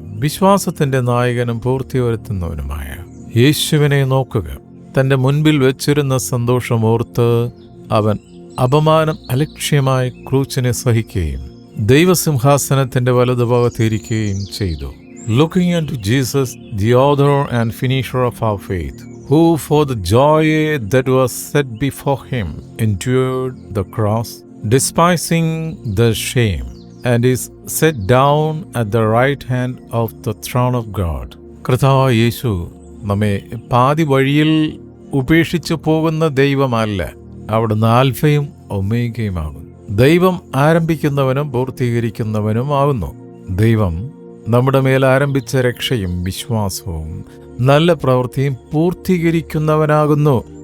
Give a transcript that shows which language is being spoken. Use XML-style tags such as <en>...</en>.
<ml>വിശ്വാസത്തിന്റെ നായകനും പൂർത്തി വരുത്തുന്നവനുമായ യേശുവിനെ നോക്കുക. തന്റെ മുൻപിൽ വെച്ചിരുന്ന സന്തോഷമോർത്ത് അവൻ അപമാനം അലക്ഷ്യമായി ക്രൂശിനെ സഹിക്കുകയും ദൈവസിംഹാസനത്തിന്റെ വലതുഭാഗത്തിരിക്കുകയും ചെയ്തു.</ml> <en>Looking unto Jesus, the author and finisher of our faith, who for the joy that was set before him endured the cross, despising the shame, and is set down at the right hand of the throne of God.</en> <ml>കർത്താവായ യേശു നമ്മെ പാതി വഴിയിൽ ഉപേക്ഷിച്ചു പോകുന്ന ദൈവമല്ല, അവിടുന്ന് ആൽഫയും ഒമേഗയുമാകുന്നു. ദൈവം ആരംഭിക്കുന്നവനും പൂർത്തീകരിക്കുന്നവനും ആകുന്നു. ദൈവം നമ്മുടെ മേൽ ആരംഭിച്ച രക്ഷയും വിശ്വാസവും നല്ല പ്രവൃത്തിയും പൂർത്തീകരിക്കുന്നവനാകുന്നു.</ml>